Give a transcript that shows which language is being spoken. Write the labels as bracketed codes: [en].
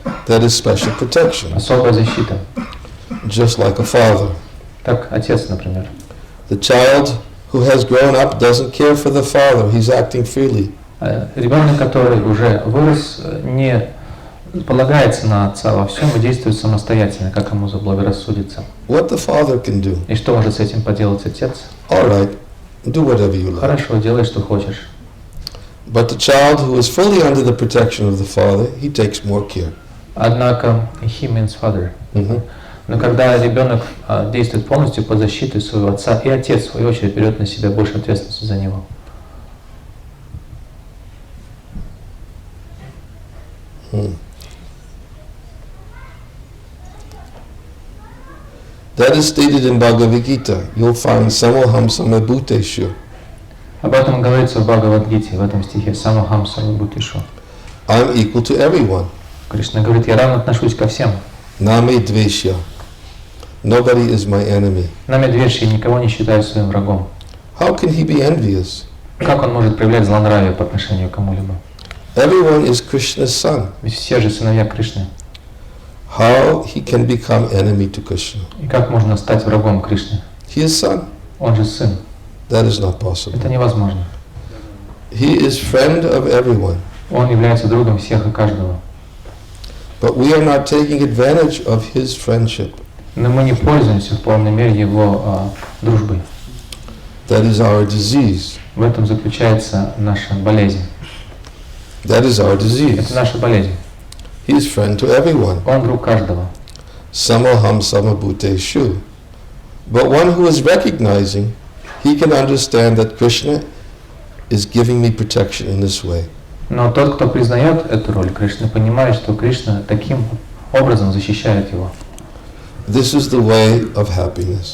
[en] That is special protection. [ru] особая защита. [en] Just like a father. [ru] Так отец, например. [en] The child who has grown up doesn't care for the father. He's acting freely. [ru] Ребенок, который уже вырос, не полагается на отца во всем и действует самостоятельно, как ему заблагорассудится. [en] What the father can do. [ru] И что может с этим поделать отец? [en] All right, do whatever you like. [ru] Хорошо, делай, что хочешь. [en] But the child who is fully under the protection of the father, he takes more care. [ru] Однако, [en] he means father. Mhm. [ru] Но когда ребенок действует полностью под защитой своего отца, и отец, в свою очередь, берет на себя больше ответственности за него. [en] That is stated in Bhagavad Gita. You'll find [sa] samoham samabhuteshu. [ru] Об этом говорится в Бхагавад-гите, в этом стихе [sa] «Самахам самабхутишу». [en] I'm equal to everyone. [ru] Кришна говорит, я равно отношусь ко всем. [sa] Name dveshya. [en] Nobody is my enemy. [ru] Намедвеши никого не считаю своим врагом. [en] How can he be envious? [ru] Как он может проявлять злонравие по отношению к кому-либо? [en] Everyone is Krishna's son. [ru] Ведь все же сыновья Кришны. [en] How he can become enemy to Krishna? [ru] И как можно стать врагом Кришны? [en] He is son. [ru] Он же сын. [en] That is not possible. [ru] Это невозможно. [en] He is friend of everyone. [ru] Он является другом всех и каждого. [en] But we are not taking advantage of his friendship. [ru] Но мы не пользуемся в полной мере его дружбой. [en] That is our disease. [ru] В этом заключается наша болезнь. [en] That is our [ru] Это [en] disease. [ru] наша болезнь. [en] He is friend to everyone. [ru] Он друг каждого. [sa] Samoham samabhuteshu. [en] But one who is recognizing, he can understand that Krishna is giving me protection in this way. [ru] Но тот, кто признает эту роль Кришны, понимает, что Кришна таким образом защищает его. [en] This is the way of happiness.